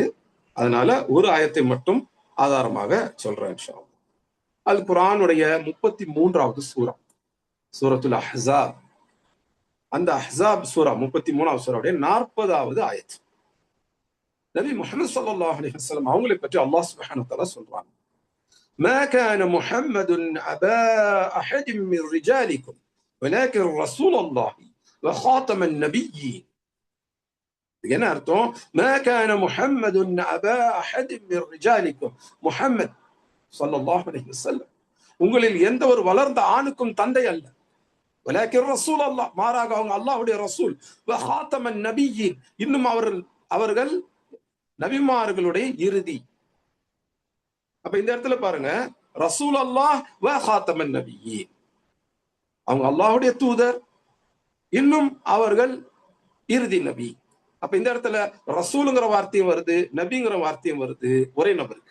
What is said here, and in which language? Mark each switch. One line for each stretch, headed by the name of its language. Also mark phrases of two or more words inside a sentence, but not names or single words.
Tamil: அதனால ஒரு ஆயத்தை மட்டும் ஆதாரமாக சொல்றேன்
Arabic: إن شاء الله.
Tamil: அது குர்ஆனுடைய 33வது சூரா, சூரத்துல் அஹ்ஸாப். அந்த அஹ்ஸாப் சூரா 33வது சூராவுடைய 40வது ஆயத். நபி முஹம்மது
Arabic: صلى الله عليه وسلم
Tamil: அவங்களை பற்றி அல்லாஹ்
Arabic: سبحانه وتعالى
Tamil: சொல்றாங்க,
Arabic: ما كان محمد أبا أحد من رجالكم ولكن رسول الله وخاتم النبيين.
Tamil: என்ன அர்த்தம்?
Arabic: ما كان محمد أبا أحد من رجالكم,
Tamil: முஹம்மத்
Arabic: صلى الله عليه وسلم
Tamil: உங்களில் எந்த ஒரு வளர்ந்த ஆணுக்கும் தந்தை அல்ல.
Arabic: ولكن رسول الله,
Tamil: மாறாக அவங்க அல்லாஹ்வுடைய ரசூல்.
Arabic: وخاتم النبيين,
Tamil: இன்னும் அவர்கள் நபிமார்களுடைய இறுதி. அப்ப இந்த இடத்துல பாருங்க,
Arabic: رسول الله وخاتم النبيين,
Tamil: அவங்க அல்லாஹ்வுடைய தூதர், இன்னும் அவர்கள் இறுதி நபி. அப்ப இந்த இடத்துல ரசூலுங்கிற வார்த்தையும் வருது, நபிங்கிற வார்த்தையும் வருது ஒரே நபருக்கு.